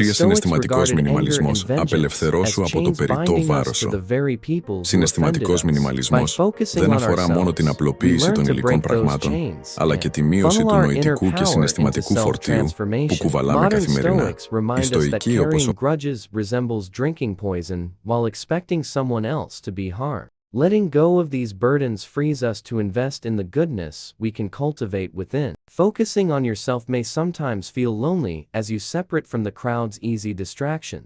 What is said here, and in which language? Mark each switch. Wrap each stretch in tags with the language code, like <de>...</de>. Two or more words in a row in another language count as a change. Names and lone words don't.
<el>Συναισθηματικός μινιμαλισμός. Απελευθερώσου από το περιττό βάρος σου. Συναισθηματικός μινιμαλισμός δεν αφορά μόνο την απλοποίηση των υλικών πραγμάτων, αλλά και τη μείωση του νοητικού και συναισθηματικού φορτίου που κουβαλάμε καθημερινά. Οι στοικοί, όπως</el> <en>Letting go of these burdens frees us to invest in the goodness we can cultivate within. Focusing on yourself may sometimes feel lonely as you separate from the crowd's easy distractions.</en>